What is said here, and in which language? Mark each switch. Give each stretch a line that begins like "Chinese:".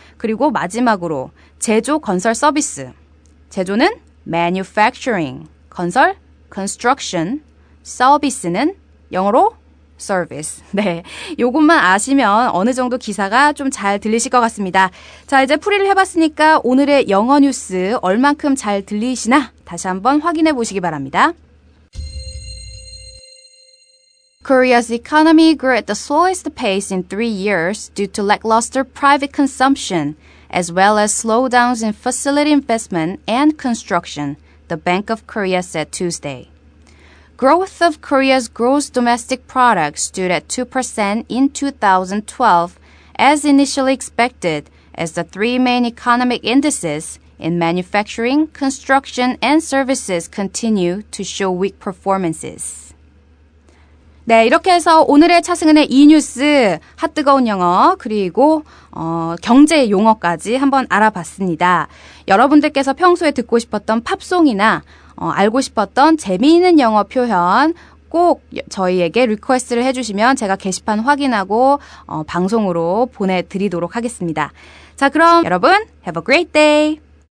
Korean: 그리고 마지막으로 제조, 건설, 서비스. 제조는 manufacturing, 건설, construction, 서비스는 영어로 service. 네, 요것만 아시면 어느 정도 기사가 좀 잘 들리실 것 같습니다. 자, 이제 풀이를 해봤으니까 오늘의 영어 뉴스 얼만큼 잘 들리시나 다시 한번 확인해 보시기 바랍니다.
English: Korea's economy grew at the slowest pace in 3 years due to lackluster private consumption, as well as slowdowns in facility investment and construction, the Bank of Korea said Tuesday. Growth of Korea's gross domestic product stood at 2% in 2012, as initially expected, as the three main economic indices in manufacturing, construction, and services continue to show weak performances.
Korean: 네, 이렇게 해서 오늘의 차승은의 이뉴스, 핫뜨거운 영어, 그리고 경제 용어까지 한번 알아봤습니다. 여러분들께서 평소에 듣고 싶었던 팝송이나 알고 싶었던 재미있는 영어 표현 꼭 저희에게 리퀘스트를 해주시면 제가 게시판 확인하고 방송으로 보내드리도록 하겠습니다. 자, 그럼 여러분,
English: have a great day!